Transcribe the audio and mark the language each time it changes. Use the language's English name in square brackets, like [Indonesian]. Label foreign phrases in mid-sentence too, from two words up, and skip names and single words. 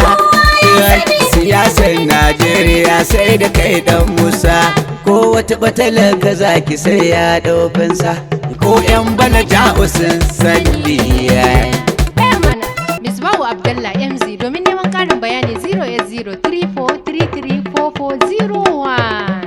[Hausa] Kowa ya sani. Siyasar Najeriya sai da kai dan Musa. Ko wata batalar ka zaki sai ya ɗau fansa. Ko ƴan bana ja'u sun sani. Eh mana, Misbahu Abdallah M Z, domin neman ƙarin bayani [English] zero eight zero three four three three four four zero one.